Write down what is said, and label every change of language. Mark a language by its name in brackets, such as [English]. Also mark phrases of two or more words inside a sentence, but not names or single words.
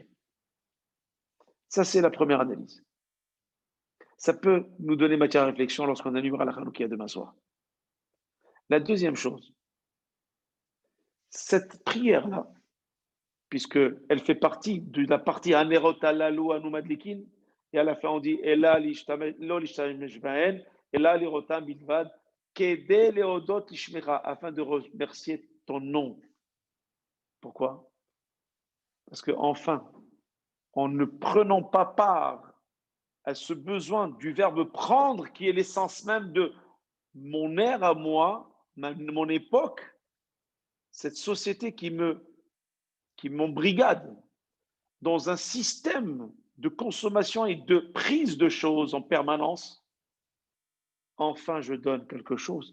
[French] Ça, c'est la première analyse. Ça peut nous donner matière à réflexion lorsqu'on allumera la Hanoukia demain soir. La deuxième chose, cette prière-là, puisqu'elle fait partie de la partie [Hebrew] הנרות הללו אנו מדליקין, [French] et à la fin on dit [Hebrew] אלא לא להשתמש בהן, אלא לראותם בלבד, כדי להודות לשמך, [French] afin de remercier ton nom. Pourquoi? Parce que enfin, en ne prenant pas part à ce besoin du verbe prendre, qui est l'essence même de mon ère à moi, mon époque, cette société qui m'embrigade dans un système de consommation et de prise de choses en permanence, enfin je donne quelque chose.